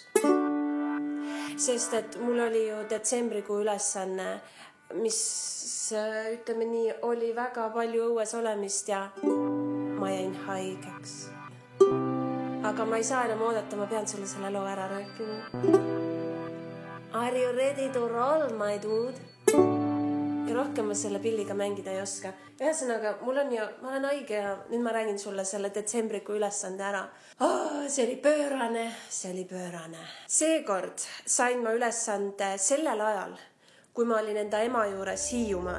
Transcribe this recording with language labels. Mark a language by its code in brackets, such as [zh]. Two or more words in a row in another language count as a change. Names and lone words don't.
[et] Sest et mul oli ju detsembrikuu ülesanne, mis ütleme nii, oli väga palju õues olemist ja ma jäin haigeks. Aga ma ei saa enam oodata, ma pean sulle selle loo ära rääkima. [en] Are you ready to roll, my dude? [et] Ja rohkem ma selle pilliga mängida ei oska. Ühesõnaga, ma olen haige ja nüüd ma räägin sulle selle detsembrikuu ülesande ära. See oli pöörane. Seekord sain ma ülesande sellel ajal, kui ma olin enda ema juures Hiiumaal.